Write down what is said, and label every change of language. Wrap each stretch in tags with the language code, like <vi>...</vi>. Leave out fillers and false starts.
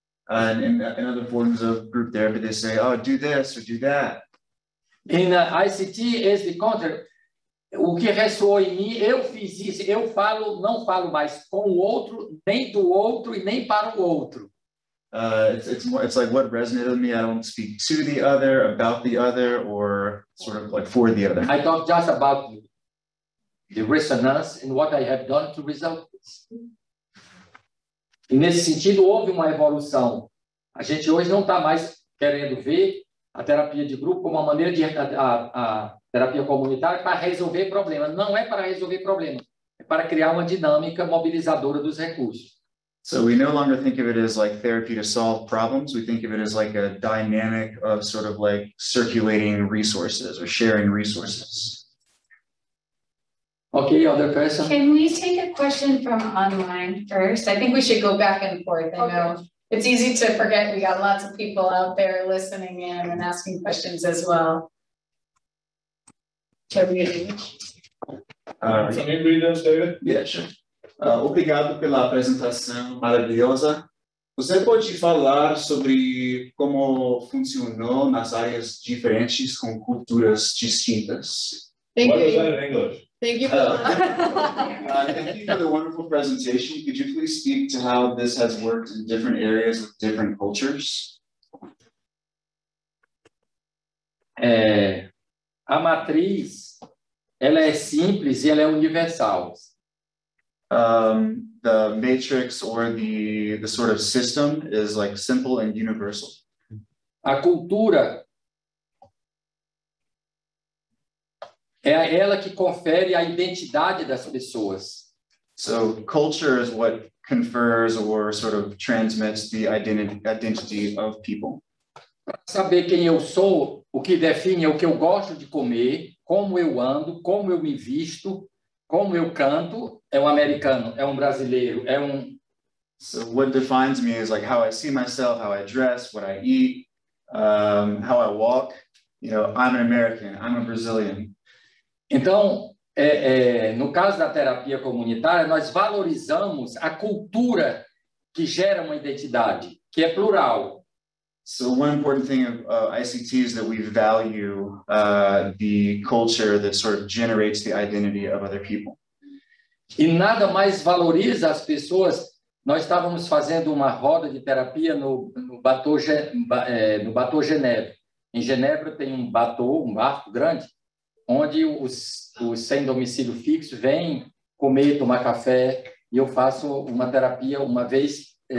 <en>And in other forms of group therapy, they say, oh, do this or do that. In ICT is the counter.</en> <pt>O que ressoou em mim, eu fiz isso. Eu falo, não falo mais com o outro, nem do outro e nem para o outro.</pt> <en>It's like what resonated with me. I don't speak to the other, about the other, or sort of like for the other. I talk just about the resonance and what I have done to resolve this.</en> <pt>E nesse sentido, houve uma evolução. A gente hoje não está mais querendo ver a terapia de grupo como uma maneira de a terapia comunitária para resolver problemas. Não é para resolver problemas, é para criar uma dinâmica mobilizadora dos recursos.</pt> <en>So we no longer think of it as like therapy to solve problems. We think of it as like a dynamic of sort of like circulating resources or sharing resources. Okay, other person? Can we take a question from online first? I think we should go back and forth. I know it's easy to forget. We got lots of people out there listening in and asking questions as well. Can you read those, David? Yeah, sure.</en> <pt>Obrigado pela apresentação maravilhosa. Você pode falar sobre como funcionou nas áreas diferentes com culturas distintas?</pt> <en>What was that in English? Thank you. Thank you for the wonderful presentation. Could you please speak to how this has worked in different areas with different cultures?</en> <pt>A matriz, ela é simples e ela é universal.</pt> <en>The matrix or the sort of system is like simple and universal.</en> <pt>A cultura é ela que confere a identidade das pessoas.</pt> <en>So culture is what confers or sort of transmits the identity of people.</en> <pt>Saber quem eu sou, o que define é o que eu gosto de comer, como eu ando, como eu me visto, como eu canto, é um americano, é um brasileiro, é um...</pt> <en>So what defines me is like how I see myself, how I dress, what I eat, how I walk. You know, I'm an American, I'm a Brazilian.</en> <pt>Então, no caso da terapia comunitária, nós valorizamos a cultura que gera uma identidade, que é plural.</pt> <en>So one important thing of ICT is that we value the culture that sort of generates the identity of other people.</en> <pt>E nada mais valoriza as pessoas nós estávamos fazendo uma roda de terapia no Bateau Genebra. Em Genebra tem um bateau, um barco grande, onde os sem domicílio fixo vêm comer, tomar café, e eu faço uma terapia uma vez.</pt>